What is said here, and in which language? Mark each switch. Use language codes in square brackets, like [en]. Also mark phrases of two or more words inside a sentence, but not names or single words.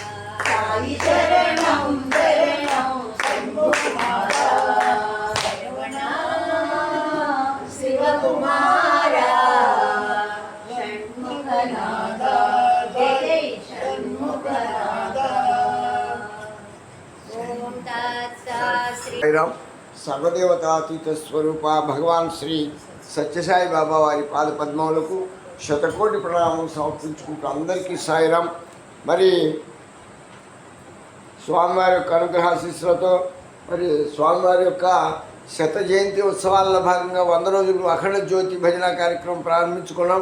[sa] साई शरणं शरणं शम्भुकुमारा शरवणा शिवकुमारा षण्मुखनादा जय जय षण्मुखनादा ॐ तत्सत् श्री [te] సాయిరామ్ సర్వదేవతాతీత స్వరూప భగవాన్ శ్రీ సత్యసాయి బాబా వారి పాద పద్మములకు శతకోటి ప్రణామం సమర్పించుకుంటూ అందరికీ సాయిరామ్. మరి స్వామివారి యొక్క అనుగ్రహాశీస్సులతో మరి స్వామివారి యొక్క శత జయంతి ఉత్సవాల్లో భాగంగా 100 రోజులు అఖండ జ్యోతి భజన కార్యక్రమం ప్రారంభించుకున్నాం.